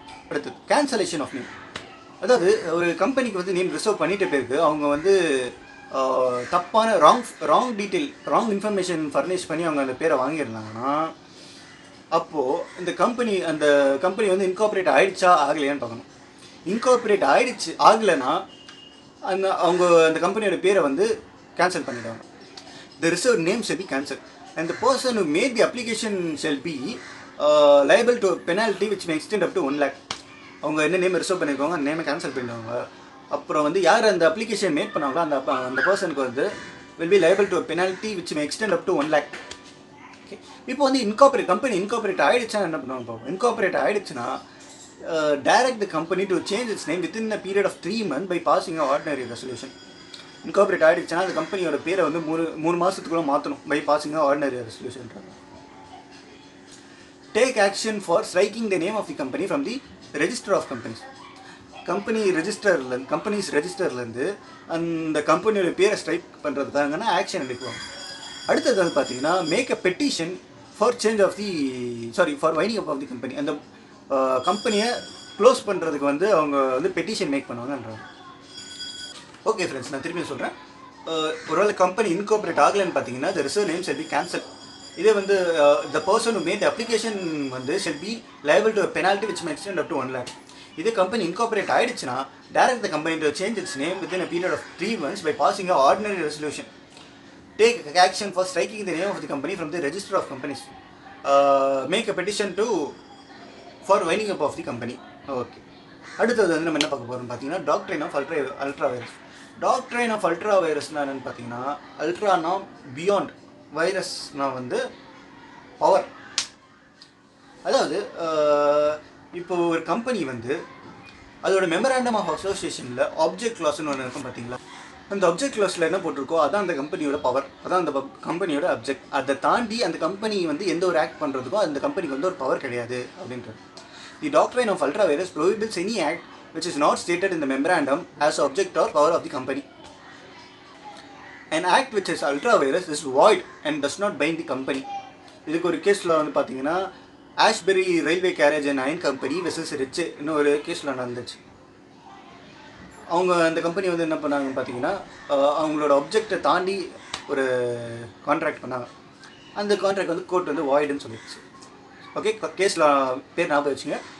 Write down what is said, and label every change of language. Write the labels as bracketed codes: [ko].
[ta] அடுத்தது cancellation of name. அதாவது ஒரு கம்பெனிக்கு வந்து நேம் ரிசர்வ் பண்ணிட்ட பிறகு அவங்க வந்து தப்பான ராங் இன்ஃபர்மேஷன் ஃபர்னிஷ் பண்ணி அவங்க அந்த பேரை வாங்கியிருந்தாங்கன்னா, அப்போது அந்த கம்பெனி வந்து இன்கார்பரேட் ஆகிடுச்சா ஆகலையான்னு பார்க்கணும். இன்கார்பரேட் ஆகலைன்னா அந்த கம்பெனியோட பேரை வந்து கேன்சல் பண்ணிடுவாங்க. [en] The reserved name shall be cancelled and the person who made the application shall be liable to a penalty which may extend up to 1 lakh. [ta] அவங்க என்ன நேம் ரிசர்வ் பண்ணியிருக்காங்க அந்த நேமை கேன்சல் பண்ணிடுவாங்க. அப்புறம் வந்து யார் அந்த அப்ளிகேஷன் மேட் பண்ணாங்களோ அந்த பர்சனுக்கு வந்து [en] will be liable to a penalty which may extend up to 1 lakh. Okay. [ta] இப்போ வந்து கம்பெனி இன்கார்பரேட் ஆகிடுச்சுன்னா என்ன பண்ணுவாங்க பார்ப்போம். இன்கார்பரேட் ஆகிடுச்சுன்னா [en] direct the company to change its name within a period of 3 months by passing an ordinary resolution. [ta] Incorporate ஆகிடுச்சுன்னா அந்த கம்பெனியோட பேரை வந்து 3 மாதத்துக்குள்ளே மாற்றணும் [en] By passing ordinary ரெசல்யூஷன்றாங்க. Take action for striking the name of the company from the register of companies. [ta] Companies ரெஜிஸ்டர்லேருந்து அந்த கம்பெனியோட பேரை ஸ்ட்ரைக் பண்ணுறதுக்காங்கன்னா ஆக்ஷன் எடுக்குவாங்க. அடுத்தது வந்து பார்த்தீங்கன்னா [en] Make a petition for for winding up of the company. [ta] அந்த கம்பெனியை க்ளோஸ் பண்ணுறதுக்கு வந்து அவங்க வந்து பெட்டிஷன் மேக் பண்ணுவாங்கன்றாங்க. ஓகே ஃப்ரெண்ட்ஸ், நான் திரும்பி சொல்கிறேன். [en] ஒருவேளை company incorporate ஆகலைன்னு பார்த்தீங்கன்னா the reserved name shall be cancelled. இதே வந்து the person who made the application வந்து shall be liable to a penalty which may extend up to 1 lakh. [ta] இதே கம்பெனி இன்கார்பரேட் ஆகிடுச்சுன்னா [en] direct the company to change its name within a period of 3 months by passing an ordinary resolution. Take action for striking the name of the company from the register of companies. Make a petition for winding up of the company. Okay. [ta] அடுத்தது வந்து நம்ம என்ன பார்க்க போகிறோம்னு பார்த்தீங்கன்னா doctrine of ultra virus. Doctrine of ultra வைரஸ்னால் என்னென்னு பார்த்தீங்கன்னா, அல்ட்ரானா beyond, வைரஸ்னால் வந்து பவர். அதாவது இப்போ ஒரு கம்பெனி வந்து அதோட மெமராண்டம் ஆஃப் அசோசியேஷனில் ஆப்ஜெக்ட் கிளாஸ்னு ஒன்று இருக்கும் பார்த்தீங்களா. அந்த ஆப்ஜெக்ட் கிளாஸில் என்ன போட்டிருக்கோ அதான் அந்த கம்பெனியோட பவர், அதான் அந்த கம்பெனியோட அப்ஜெக்ட். அதை தாண்டி அந்த கம்பெனி வந்து எந்த ஒரு ஆக்ட் பண்ணுறதுக்கும் அந்த கம்பெனிக்கு வந்து ஒரு பவர் கிடையாது அப்படின்றது. [en] The doctrine of ultra virus prohibits any act which is not stated in the memorandum as object or power of the company. An act which is ultra virus is void and does not bind the company. [ta] இதுக்கு ஒரு கேஸில் வந்து பார்த்தீங்கன்னா ஆஷ்பெரி railway garage and iron company versus rich இன்னொரு கேஸில் நடந்துச்சு. அவங்க அந்த கம்பெனி வந்து என்ன பண்ணாங்கன்னு பார்த்தீங்கன்னா அவங்களோட ஆப்ஜெக்டை தாண்டி ஒரு கான்ட்ராக்ட் பண்ணாங்க. அந்த கான்ட்ராக்ட் வந்து கோர்ட் வந்து வாய்டுன்னு சொல்லிடுச்சு. ஓகே, கேஸில் பேர் ஞாபகம் வச்சுங்க.